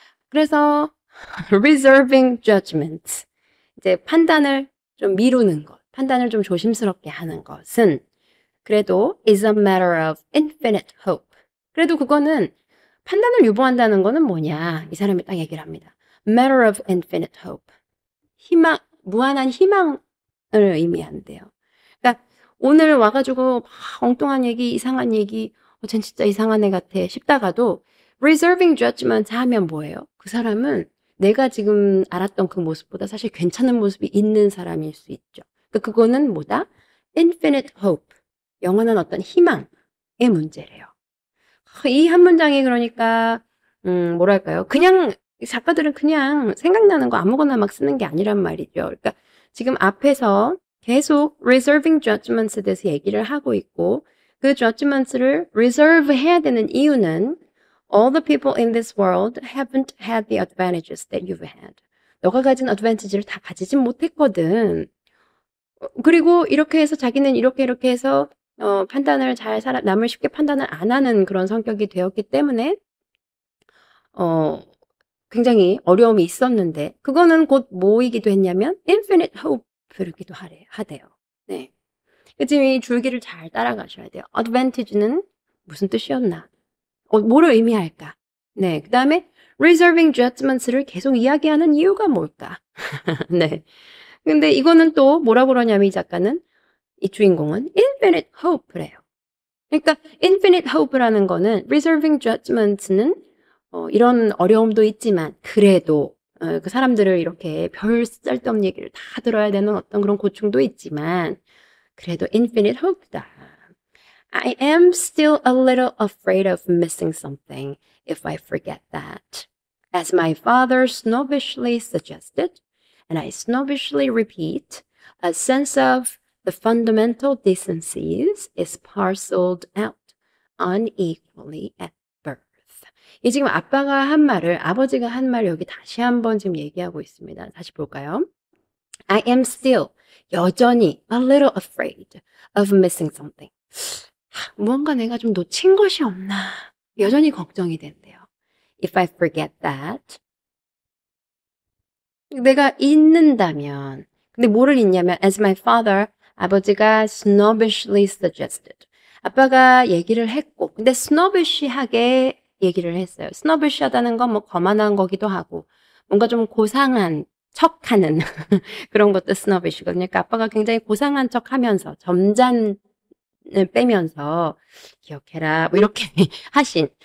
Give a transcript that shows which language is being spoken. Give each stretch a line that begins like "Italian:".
Korean: 그래서
English: reserving judgment.
Korean: 이제 판단을 좀 미루는 것, 판단을 좀 조심스럽게 하는 것은 그래도
English: is a matter of infinite hope.
Korean: 그래도 그거는 판단을 유보한다는 거는 뭐냐? 이 사람이 딱 얘기를 합니다.
English: matter of infinite hope.
Korean: 무한한 희망을 의미한대요. 그러니까 오늘 와가지고 엉뚱한 얘기, 이상한 얘기, 쟨 진짜 이상한 애 같아 싶다가도 reserving judgment 하면 뭐예요? 그 사람은 내가 지금 알았던 그 모습보다 사실 괜찮은 모습이 있는 사람일 수 있죠. 그러니까 그거는 뭐다? infinite hope. 영원한 어떤 희망의 문제래요. 이 한 문장이 그러니까 뭐랄까요? 그냥 작가들은 그냥 생각나는 거 아무거나 막 쓰는 게 아니란 말이죠. 그러니까 지금 앞에서 계속 reserving judgments에 대해서 얘기를 하고 있고 그 judgments를 reserve 해야 되는 이유는
English: all the people in this world haven't had the advantages that you've had.
Korean: 너가 가진 어드밴티지를 다 가지진 못했거든. 그리고 이렇게 해서 자기는 이렇게 해서 판단을 남을 쉽게 판단을 안 하는 그런 성격이 되었기 때문에 어 굉장히 어려움이 있었는데 그거는 곧 뭐이기도 했냐면 infinite hope이기도 하대요. 네. 지금 이 줄기를 잘 따라가셔야 돼요. advantage는 무슨 뜻이었나? 뭐를 의미할까? 네. 그다음에 reserving judgments를 계속 이야기하는 이유가 뭘까? 네. 근데 이거는 또 뭐라고 그러냐면 이 작가는 이 주인공은 infinite hope래요. 그러니까 infinite hope라는 거는 reserving judgments는 이런 어려움도 있지만 그래도 그 사람들을 이렇게 별 쓸데없는 얘기를 다 들어야 되는 어떤 그런 고충도 있지만 그래도 infinite hope다.
English: I am still a little afraid of missing something if I forget that. As my father snobbishly suggested, and I snobbishly repeat, a sense of the fundamental decencies is parceled out unequally at birth.
Korean: 이 지금 아버지가 한 말을 여기 다시 한번 지금 얘기하고 있습니다. 다시 볼까요?
English: I am still,
Korean: 여전히,
English: a little afraid of missing something.
Korean: 무언가 내가 좀 놓친 것이 없나. 여전히 걱정이 된대요.
English: If I forget that.
Korean: 내가 잊는다면. 근데 뭐를 잊냐면,
English: as my father,
Korean: 아버지가
English: snobbishly suggested.
Korean: 아빠가 얘기를 했고, 근데 snobbish하게 얘기를 했어요. snobbish하다는 건 뭐 거만한 거기도 하고, 뭔가 좀 고상한 척하는 그런 것도 snobbish거든요. 그러니까 아빠가 굉장히 고상한 척하면서 점잔을 빼면서 기억해라 뭐 이렇게 하신.